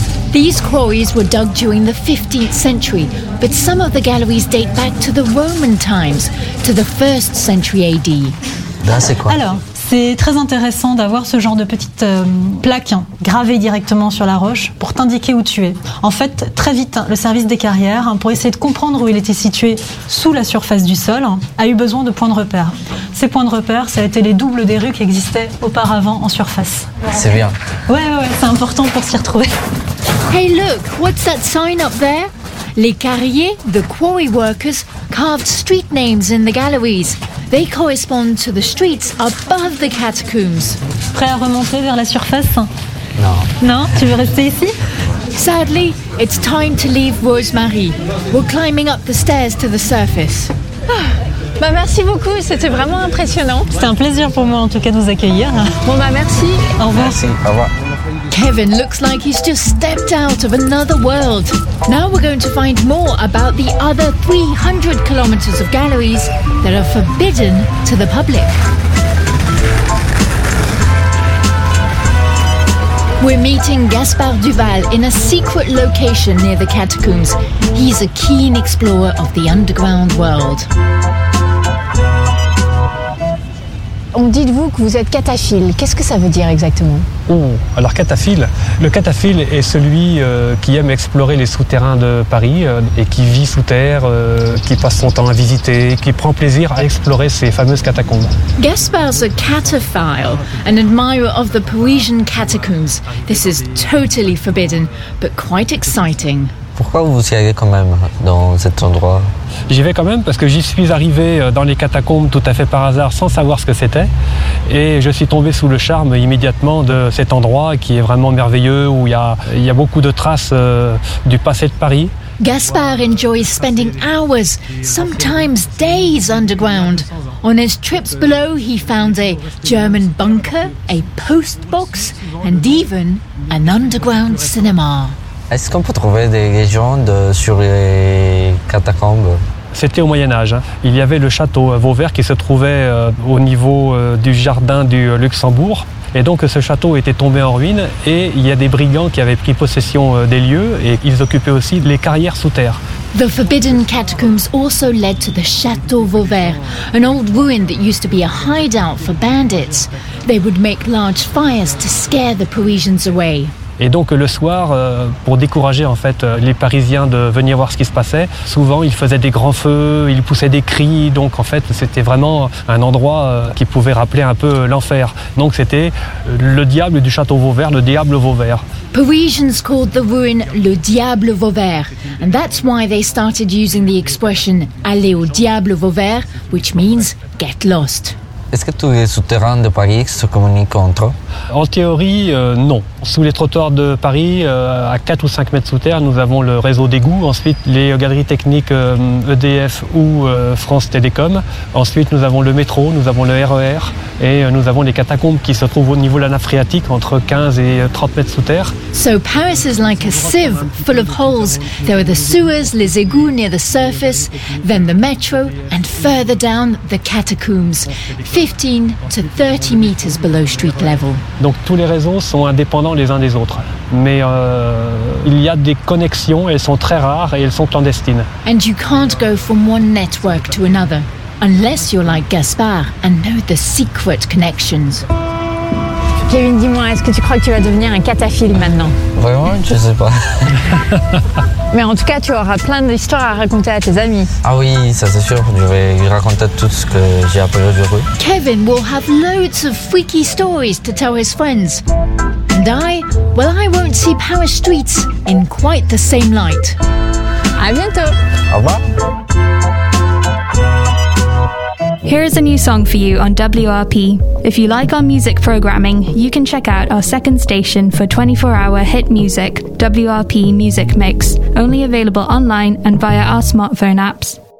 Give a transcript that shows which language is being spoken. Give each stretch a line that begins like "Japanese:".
English: These quarries were dug during the 15th century, but some of the galleries date back to the Roman times, to the 1st century AD.
French: Là, c'est quoi? Alors, c'est très intéressant d'avoir ce genre de petite plaque gravée directement sur la roche pour t'indiquer où tu es. En fait, très vite, le service des carrières, pour essayer de comprendre où il était situé sous la surface du sol, a eu besoin de points de repère. Ces points de repère, ça a été les doubles des rues qui existaient auparavant en surface. C'est bien. Ouais, c'est important pour s'y retrouver.
English: Hey, look, what's that sign up there?
French: Les carriers,
English: the quarry workers, carved street names in the galleries. They correspond to the streets above the catacombs.
French: Prêt à remonter vers la surface? Non. Non? Tu veux rester ici?
English: Sadly, it's time to leave Rosemary. We're climbing up the stairs to the surface.
French: Bah merci beaucoup, c'était vraiment impressionnant. C'était un plaisir pour moi en tout cas de vous accueillir. Bon bah merci. Au revoir. Merci, au revoir.
English: Kevin looks like he's just stepped out of another world. Now we're going to find more about the other 300 kilometers of galleries that are forbidden to the public. We're meeting Gaspard Duval in a secret location near the catacombs. He's a keen explorer of the underground world.
French: On dit de vous que vous êtes cataphile. Qu'est-ce que ça veut dire exactement? Oh, alors cataphile. Le cataphile est celui qui aime explorer les souterrains de Paris et qui vit sous terre, qui passe son temps à visiter, qui prend plaisir à explorer ces fameuses catacombes.
English: Gaspard's a cataphile, an admirer of the Parisian catacombs. This is totally forbidden, but quite exciting.
French: Pourquoi vous y allez quand même dans cet endroit? J'y vais quand même parce que j'y suis arrivé dans les catacombes tout à fait par hasard sans savoir ce que c'était. Et je suis tombé sous le charme immédiatement de cet endroit qui est vraiment merveilleux, où il y a beaucoup de traces du passé de Paris.
English: Gaspard enjoys spending hours, sometimes days underground. On his trips below, he found a German bunker, a post box and even an underground cinema.
French: Est-ce qu'on peut trouver des légendes sur les catacombes? C'était au Moyen-Âge. Il y avait le château Vauvert qui se trouvait au niveau du jardin du Luxembourg. Et donc ce château était tombé en ruine et il y a des brigands qui avaient pris possession des lieux et ils occupaient aussi les carrières sous terre.
English: The forbidden catacombs also led to the Château Vauvert, an old ruin that used to be a hideout for bandits. They would make large fires to scare the Parisians away.
French: Et donc le soir, pour décourager en fait les Parisiens de venir voir ce qui se passait, souvent ils faisaient des grands feux, ils poussaient des cris, donc en fait c'était vraiment un endroit qui pouvait rappeler un peu l'enfer. Donc c'était le diable du château Vauvert, le diable Vauvert.
English: Parisians called the ruin
French: le diable Vauvert,
English: and that's why they started using the expression
French: aller au diable Vauvert,
English: which means get lost.
French: Est-ce que tous les souterrains de Paris se communiquent entre eux? En théorie, non. Sous les trottoirs de Paris, à 4 ou 5 mètres sous terre, nous avons le réseau d'égouts. Ensuite, les galeries techniques EDF ou France Télécom. Ensuite, nous avons le métro, nous avons le RER. Et nous avons les catacombes qui se trouvent au niveau de la nappe phréatique, entre 15 et 30 mètres sous terre.
English: So Paris is like a sieve full of holes. There are the sewers,
French: les égouts
English: near the surface, then the metro, and further down, the catacombs. 15 to 30 meters below street level.
French: Donc tous les réseaux sont indépendants les uns des autres. Mais il y a des connexions, elles sont très rares et elles sont clandestines.
English: And you can't go from one network to another. Unless you're like Gaspard and know the secret connections.
French: Kevin, dis-moi, est-ce que tu crois que tu vas devenir un cataphile maintenant? Vraiment, je sais pas. Mais en tout cas, tu auras plein d'histoires à raconter à tes amis. Ah oui, ça c'est sûr, je vais lui raconter tout ce que j'ai appris aujourd'hui.
English: Kevin will have loads of freaky stories to tell his friends. And I, well, I won't see Paris streets in quite the same light.
French: À bientôt. Au revoir.
English: Here is a new song for you on WRP. If you like our music programming, you can check out our second station for 24-hour hit music, WRP Music Mix, only available online and via our smartphone apps.